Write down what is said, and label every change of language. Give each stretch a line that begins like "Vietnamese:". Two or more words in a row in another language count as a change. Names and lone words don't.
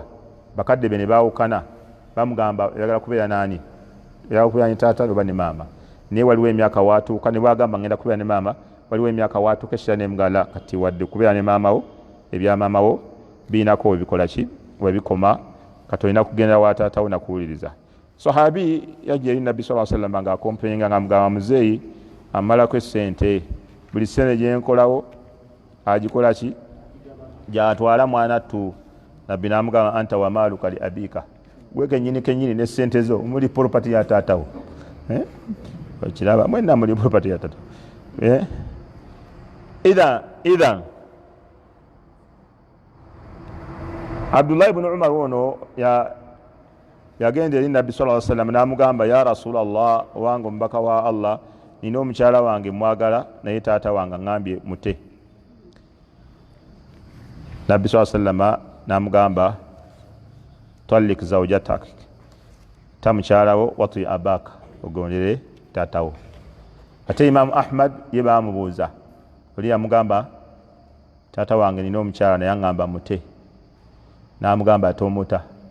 Ganda: Bakadde be ne baawukana bamugamba oyagala kubeera naani, oyagala kubeera ne taata oba ne maama. Naye waliwo emyaka waatuuka ne bwagamba ngenda kubeera ne maama, waliwo emyaka waatuuka ekira nemugala kati wadde kubeera ne maama wo ebya maama wo biinako webikola ki webikoma, kati olina kugenda wa taata wo nakuwuliriza. Sahabi yajja eri Nabbi
Arabic: sallallahu alaihi wasallam
Ganda: ng'akompenga ng'amugamba muzeeyi amalako essente, buli ssente gye nkolawo agikola ki gy'atwala mwana ttu. Nabbi n'amugamba
Arabic: anta wa maaluka li abika,
Ganda: gwe kennyini n'essente zo muli property ya taata wo. Okiraba mwenna muli property ya taata. Idhan Abdullah ibn Umar wono yagenda eri Nabbi
Arabic: sallallahu alaihi wasallam
Ganda: n'amugamba
Arabic: ya Rasulallah,
Ganda: owange omubaka wa Allah, nina omukyala wange mwagala naye taata wange ngambye mute. Nabbi
Arabic: sallallahu alaihi wasallam
Ganda: n'amugamba
Arabic: tallik zawjatak,
Ganda: ta mukyala wo wati abaka, ogondere taata wo. Ate Imam Ahmad ye baamubuuza, oli yamugamba taata wange nina omukyala naye ngamba mute, n'amugamba tomuta.